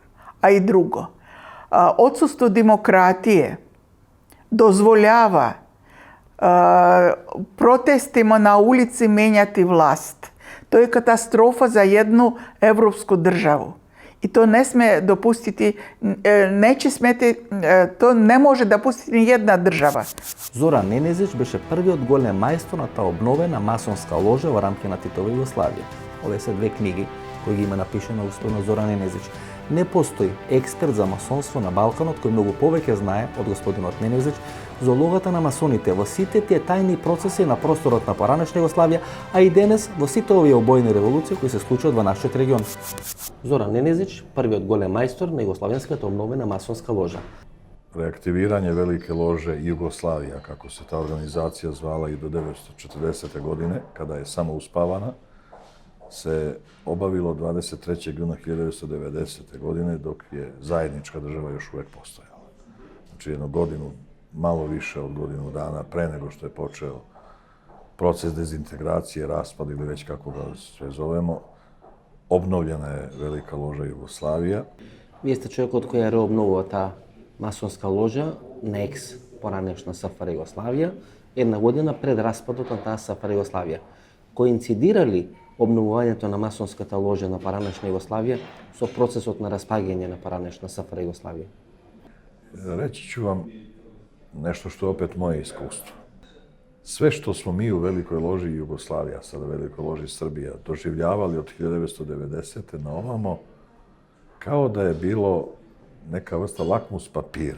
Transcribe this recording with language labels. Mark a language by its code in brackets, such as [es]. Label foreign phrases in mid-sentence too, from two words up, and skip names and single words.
[sr] A i drugo, odsustvo demokratije dozvoljava protestima na ulici menjati vlast. To je katastrofa za jednu evropsku državu. I to ne sme dopustiti, to ne može dopustiti ni jedna država. [mk] Зоран Ненезич беше првиот голем мајстор на таа обновена масонска ложа во рамки на Титова Југославија. Овие се две книги кои ги има напишано господин Зоран Ненезич. Не постои експерт за масонство на Балканот кој многу повеќе знае од господинот Ненезич за улогата на масоните во сите тие тајни процеси на просторот на поранешна Југославија, а и денес во сите овие обоени револуции кои се случуваат во нашиот регион. Зоран Ненезич, првиот голем мајстор на југославенската обновена масонска ложа. [sr] Reaktiviranje Velike lože Jugoslavija, kako se ta organizacija zvala i do 1940. godine, kada je samo uspavana, se obavilo 23. juna 1990. godine, dok je zajednička država još uvek postojala. Znači, jednu godinu, malo više od godinu dana pre nego što je počeo proces dezintegracije, raspad ili već kako ga sve zovemo, obnovljena je Velika loža Jugoslavija. [mk] Вие сте човекот кој ја реобновува таа масонска ложа на екс поранешна СФР Југославија, една година пред распадот на таа СФР Југославија. Коинцидирали обновувањето на масонската ложа на поранешна Југославија со процесот на распаѓање на поранешна СФР Југославија? [sr] Reći ću vam nešto što je opet moje iskustvo. Sve što smo mi u Velikoj loži Jugoslavija, sada Velikoj loži Srbija, doživljavali od 1990. na ovamo, kao da je bilo neka vrsta lakmus papira.